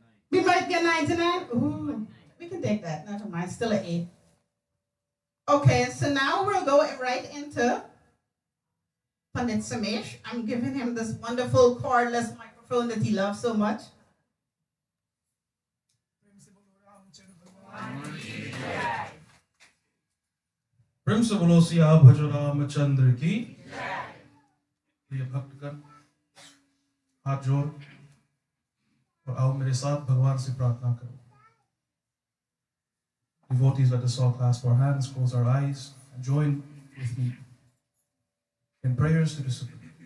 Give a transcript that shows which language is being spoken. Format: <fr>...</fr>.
<en>We might get 99. Ooh, we can take that. Never mind. Still an 8. Okay, so now we'll go right into Pandit Samesh. I'm giving him this wonderful cordless microphone that he loves so much.</en> <hi>प्रेम से बोलो सिया भज रामचंद्र की प्रिय भक्तगण हाथ जोड़ और आओ मेरे साथ भगवान से प्रार्थना करो.</hi> <en>Devotees, let us all clasp our hands, close our eyes, and join with me in prayers to the Supreme.</en>